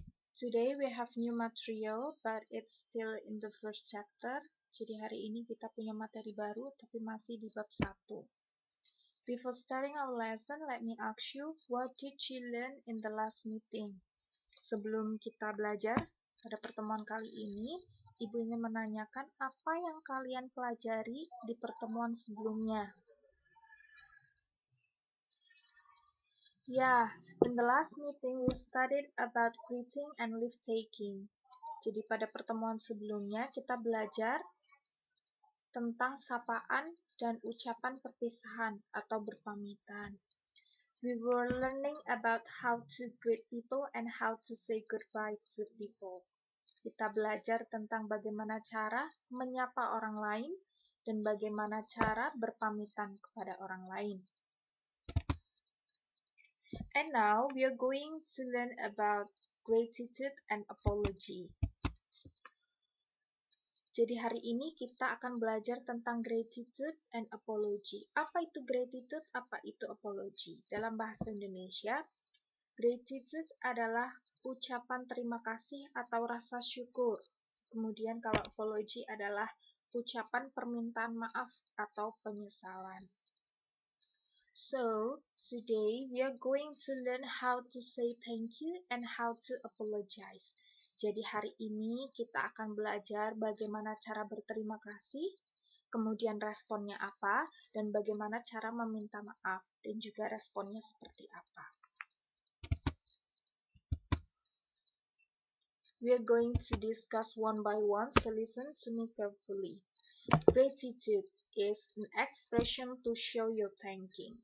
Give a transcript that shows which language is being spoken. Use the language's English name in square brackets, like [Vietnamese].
[English] Today we have new material but it's still in the first chapter. [Indonesian] Jadi hari ini kita punya materi baru tapi masih di bab 1. [English] Before starting our lesson, let me ask you, what did you learn in the last meeting? [Indonesian] Sebelum kita belajar pada pertemuan kali ini, Ibu ingin menanyakan apa yang kalian pelajari di pertemuan sebelumnya. [English] Yeah, in the last meeting we studied about greeting and leave taking. [Indonesian] Jadi pada pertemuan sebelumnya kita belajar tentang sapaan dan ucapan perpisahan atau berpamitan. [English] We were learning about how to greet people and how to say goodbye to people. [Indonesian] Kita belajar tentang bagaimana cara menyapa orang lain dan bagaimana cara berpamitan kepada orang lain. [English] And now we are going to learn about gratitude and apology. [Indonesian] Jadi hari ini kita akan belajar tentang gratitude and apology. Apa itu gratitude? Apa itu apology? Dalam bahasa Indonesia, gratitude adalah ucapan terima kasih atau rasa syukur. Kemudian kalau apology adalah ucapan permintaan maaf atau penyesalan. [English] So, today we are going to learn how to say thank you and how to apologize. [Indonesian] Jadi hari ini kita akan belajar bagaimana cara berterima kasih, kemudian responnya apa, dan bagaimana cara meminta maaf, dan juga responnya seperti apa. [English] We are going to discuss one by one, so listen to me carefully. Gratitude is an expression to show your thanking.